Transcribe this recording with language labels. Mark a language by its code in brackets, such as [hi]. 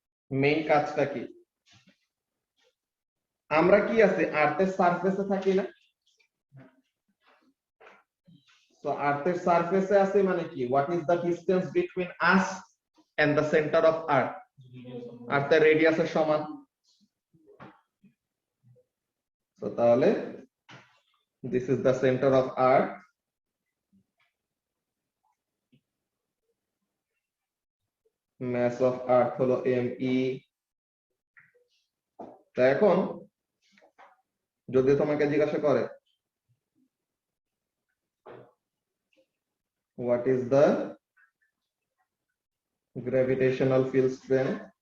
[bn] Main কাজটা কি আমরা কি আছে আর্থের সারফেসে থাকি না তো আর্থের সারফেসে আছে মানে কি [en] what is the distance between us and the centre of earth [bn] আর্থের রেডিয়াসের সমান। তো তাহলে [en] this is the center of earth, [bn] mass of earth হলো me। তা এখন যদি তোমাকে জিজ্ঞাসা করে [en] what is the gravitational field strength